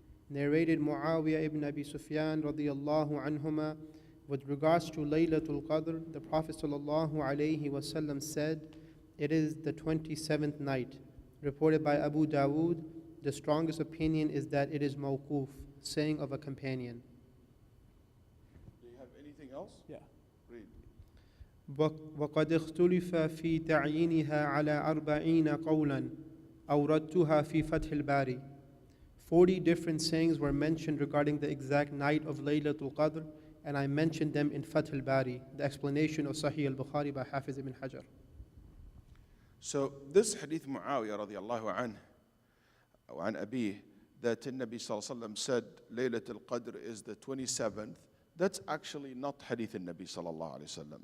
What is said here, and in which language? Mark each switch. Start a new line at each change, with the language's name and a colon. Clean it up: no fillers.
English: Narrated Muawiyah ibn Abi Sufyan radiyallahu anhuma, with regards to Laylatul Qadr, the Prophet sallallahu alayhi wasallam said, it is the 27th night. Reported by Abu Dawud, the strongest opinion is that it is mawquf, saying of a companion. Do you have anything else? Yeah. Read.
Arabic: وقد اختلف في تعيينها على 40 قولا أوردتها في فتح الباري.
English: 40 different sayings were mentioned regarding the exact night of Laylatul Qadr, and I mentioned them in Fath al-Bari, the explanation of Sahih al-Bukhari by Hafiz ibn Hajar. So this hadith Muawiyah radiallahu anhu,
Arabic: وعن أبيه,
English: that the Nabi sallallahu alaihi wasallam said Laylatul Qadr is the 27th, that's actually not hadith Nabi sallallahu alaihi wasallam.